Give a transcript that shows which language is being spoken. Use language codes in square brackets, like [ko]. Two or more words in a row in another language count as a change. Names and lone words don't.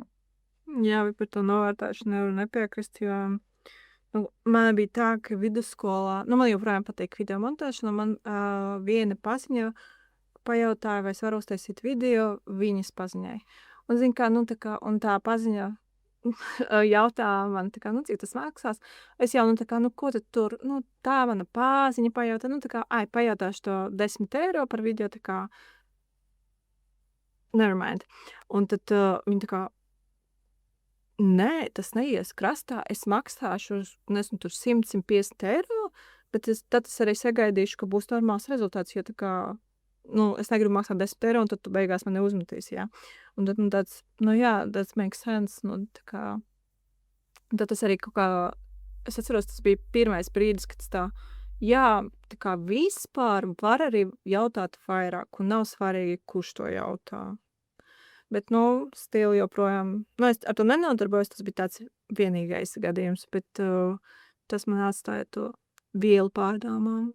[lv] Jā, bet par to novērtēšanu nevaru nepiekrist, jo man bija tā, ka vidusskolā, man joprojām patīk video montēšana, man viena paziņa pajautāja, vai es varu uztaisīt video viņas paziņai. Un zin kā, un tā paziņa jautā man, cik tas maksās. Es jau, ko tad tur, tā mana paziņa pajautā, pajautāšu to 10 eiro par video, [en] never mind. [lv] Un tad viņa nē, tas neies krastā, es maksāšu, nezinu, tur 100-150 eiro, bet tad es arī sagaidīšu, ka būs normāls rezultāts, jo es negribu maksāt 10 eiro, un tad tu beigās man neuzmetīsi, jā. Un tad, tāds, [en] that's makes sense, [lv] tad tas arī kaut kā, es atceros, tas bija pirmais brīdis, kad vispār var arī jautāt vairāk, un nav svarīgi, kurš to jautā. Bet, stili joprojām, es ar to nenodarbojos, tas bija tāds vienīgais gadījums, bet tas man atstāja to vielu pārdomām.